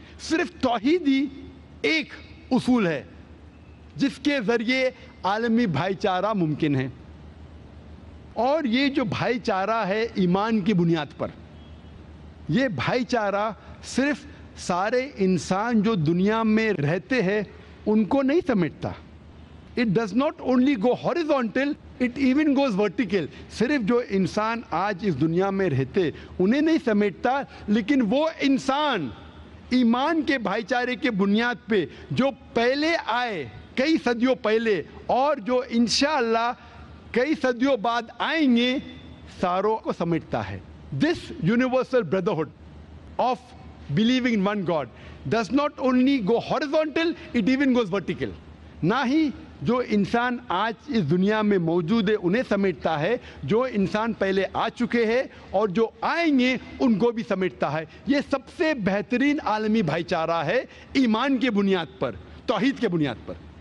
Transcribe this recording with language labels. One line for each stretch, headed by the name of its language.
Urdu: صرف توحید ہی ایک اصول ہے جس کے ذریعے عالمی بھائی چارہ ممکن ہے. اور یہ جو بھائی چارہ ہے ایمان کی بنیاد پر, یہ بھائی چارہ صرف سارے انسان جو دنیا میں رہتے ہیں ان کو نہیں سمیٹتا.
English: It does not only go horizontal, it even goes vertical.
Urdu: صرف جو انسان آج اس دنیا میں رہتے انہیں نہیں سمیٹتا, لیکن وہ انسان ایمان کے بھائی چارے کے بنیاد پہ جو پہلے آئے کئی صدیوں پہلے اور جو انشاءاللہ کئی صدیوں بعد آئیں گے ساروں کو سمیٹتا ہے.
English: This universal brotherhood of believing in one God does not only go horizontal, it even goes vertical.
Urdu: نہ ہی جو انسان آج اس دنیا میں موجود ہے انہیں سمیٹتا ہے, جو انسان پہلے آ چکے ہیں اور جو آئیں گے ان کو بھی سمیٹتا ہے. یہ سب سے بہترین عالمی بھائی چارہ ہے ایمان کے بنیاد پر, توحید کے بنیاد پر.